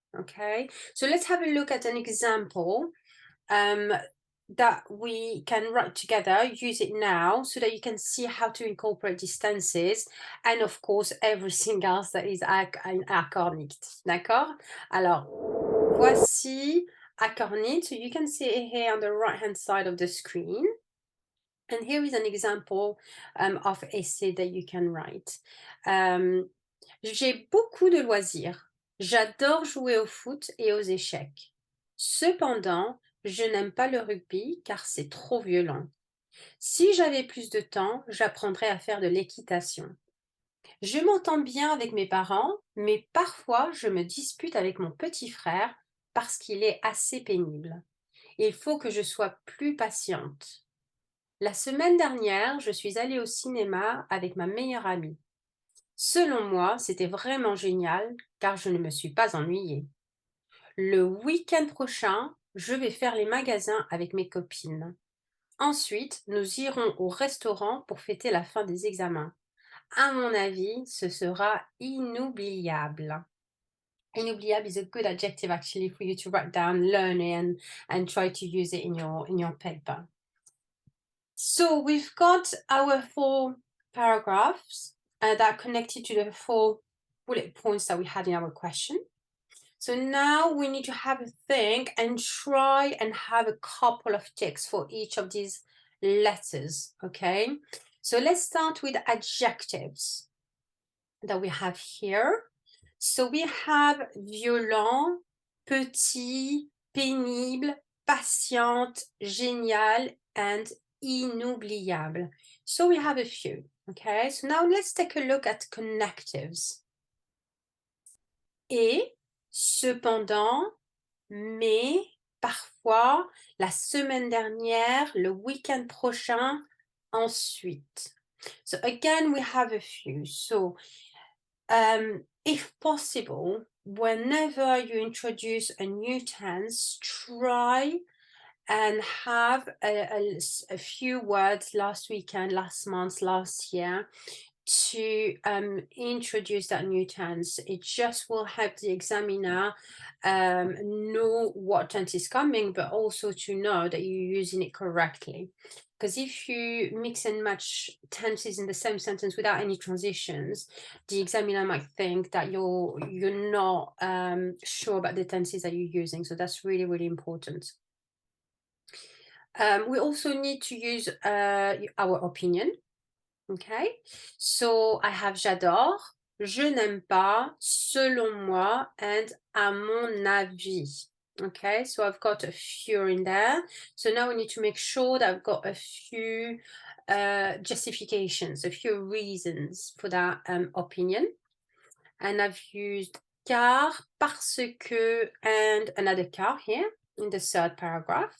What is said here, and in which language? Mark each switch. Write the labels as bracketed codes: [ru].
[en] Okay, so let's have a look at an example that we can write together, use it now so that you can see how to incorporate these tenses and of course everything else that is accord nicht. [fr] D'accord? Alors, voici [en] accord nicht. So you can see it here on the right hand side of the screen. And here is an example of essay that you can write. [fr] J'ai beaucoup de loisirs. J'adore jouer au foot et aux échecs. Cependant, je n'aime pas le rugby car c'est trop violent. Si j'avais plus de temps, j'apprendrais à faire de l'équitation. Je m'entends bien avec mes parents, mais parfois je me dispute avec mon petit frère parce qu'il est assez pénible. Il faut que je sois plus patiente. La semaine dernière, je suis allée au cinéma avec ma meilleure amie. Selon moi, c'était vraiment génial car je ne me suis pas ennuyée. Le week-end prochain, je vais faire les magasins avec mes copines. Ensuite, nous irons au restaurant pour fêter la fin des examens. À mon avis, ce sera inoubliable. [en] Inoubliable is a good adjective actually for you to write down, learn it, and try to use it in your paper. So we've got our 4 paragraphs that are connected to the 4 bullet points that we had in our question. So now we need to have a think and try and have a couple of ticks for each of these letters, okay? So let's start with adjectives that we have here. So we have violent, petit, pénible, patiente, génial, and inoubliable. So we have a few, okay? So now let's take a look at connectives. [fr] Et, cependant, mais, parfois, la semaine dernière, le week-end prochain, ensuite. [en] So again, we have a few. So if possible, whenever you introduce a new tense, try and have a few words last weekend, last month, last year to introduce that new tense. It just will help the examiner know what tense is coming, but also to know that you're using it correctly. Because if you mix and match tenses in the same sentence without any transitions, the examiner might think that you're not sure about the tenses that you're using. So that's really, really important. We also need to use our opinion. Okay, so I have j'adore, [fr] je n'aime pas, selon moi, [en] and [fr] à mon avis. [en] Okay, so I've got a few in there. So now we need to make sure that I've got a few justifications, a few reasons for that opinion. And I've used car, [fr] parce que, [en] and another car here in the third paragraph.